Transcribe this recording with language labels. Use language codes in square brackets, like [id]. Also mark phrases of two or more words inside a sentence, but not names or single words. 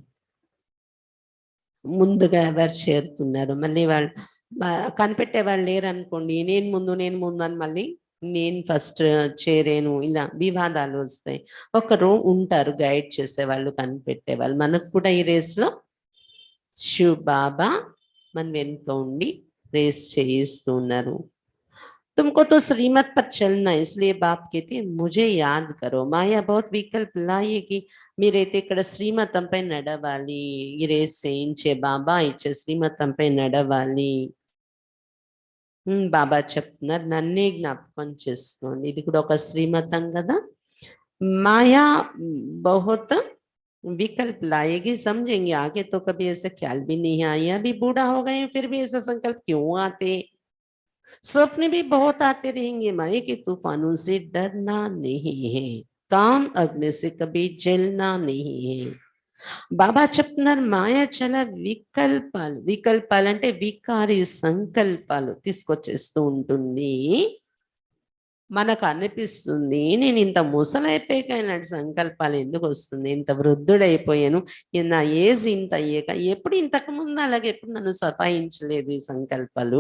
[te] ముందుగా ఎవరు చేరుతున్నారు, మళ్ళీ వాళ్ళు కనిపెట్టే వాళ్ళు లేరు అనుకోండి, నేను ముందు అని మళ్ళీ నేను ఫస్ట్ చేరేను, ఇలా వివాదాలు వస్తాయి. ఒకరు ఉంటారు గైడ్ చేసే వాళ్ళు, కనిపెట్టే వాళ్ళు. మనకు కూడా ఈ రేస్లో శివ్ బాబా మన వెనుక ఉండి రేస్ చేయిస్తూ ఉన్నారు. [hi] तुमको तो श्रीमत पर चलना है, इसलिए बाप कहते हैं मुझे याद करो. माया बहुत विकल्प लाएगी. [te] మీరైతే ఇక్కడ శ్రీమతంపై నడవాలి. ఇరేస్ చేయించే బాబా ఇచ్చే శ్రీమతంపై నడవాలి. బాబా చెప్తున్నారు నన్నే జ్ఞాపకం చేసుకోండి. ఇది కూడా ఒక శ్రీమతం కదా. [hi] మాయా बहुत विकल्प लाएगी, समझेंगे आगे तो कभी ऐसा ख्याल भी नहीं आया. अभी बूढ़ा हो गए फिर भी ऐसा संकल्प क्यों आते. स्वप्न भी बहुत आते रहेंगे. माया के तूफानों से डरना नहीं है, काम अग्नि से कभी जलना नहीं है. [te] బాబా చెప్తున్నారు మాయ చాలా వికల్పాలు, వికల్పాలు అంటే వికారి సంకల్పాలు తీసుకొచ్చేస్తూ ఉంటుంది. మనకు అనిపిస్తుంది నేను ఇంత ముసలైపోయాక ఇలాంటి సంకల్పాలు ఎందుకు వస్తుంది, ఇంత వృద్ధుడైపోయాను, నా ఏజ్ ఇంత అయ్యాక ఎప్పుడు ఇంతకు ముందు అలాగే ఎప్పుడు నన్ను సతాయించలేదు ఈ సంకల్పాలు.